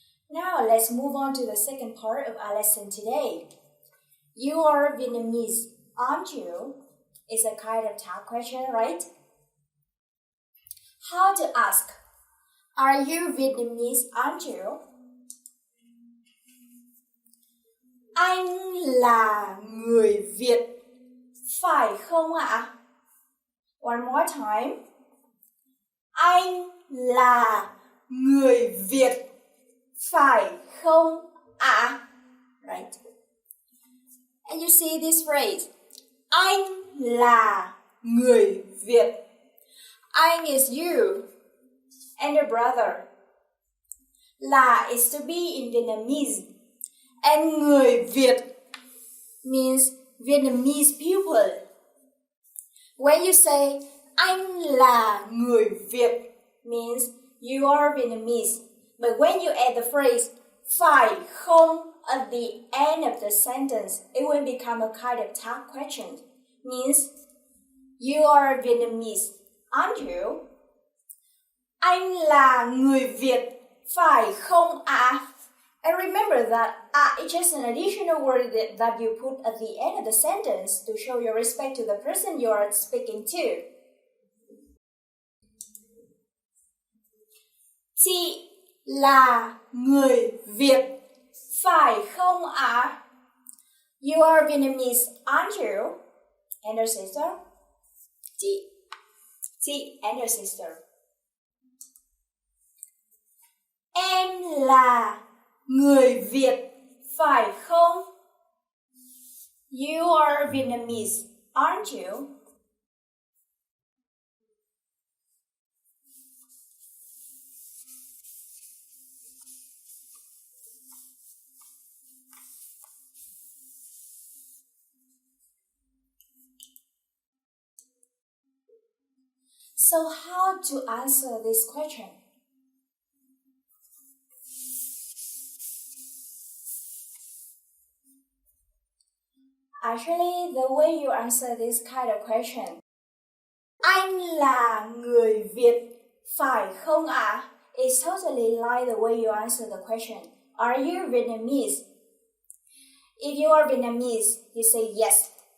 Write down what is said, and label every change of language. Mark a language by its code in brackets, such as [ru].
[en] Now let's move on to the second part of our lesson today. You are Vietnamese, aren't you? It's a kind of tag question, right? How to ask, are you Vietnamese, aren't you? [vi] Anh là người Việt, phải không ạ? [en] One more time. [vi] Anh là người Việt, phải không ạ? Right. [en] And you see this phrase, [vi] anh là người Việt. [en] Anh is you and your brother. Là is to be in Vietnamese. And người Việt means Vietnamese people. When you say [vi] anh là người Việt [en] means you are Vietnamese. But when you add the phrase phải không at the end of the sentence, it will become a kind of tag question. Means you are Vietnamese, aren't you? [vi] Anh là người Việt, phải không ạ? [en] And remember that it's just an additional word that you put at the end of the sentence to show your respect to the person you are speaking to. [vi] Chị là người Việt, phải không ạ? [en] You are Vietnamese, aren't you? And your sister? Chị and your sister. [vi] Em là người Việt, phải không? [en] You are Vietnamese, aren't you? So how to answer this question? Actually, the way you answer this kind of question, [vi] anh là người Việt, phải không ạ? [en] It's totally like the way you answer the question. Are you Vietnamese? If you are Vietnamese, you say yes.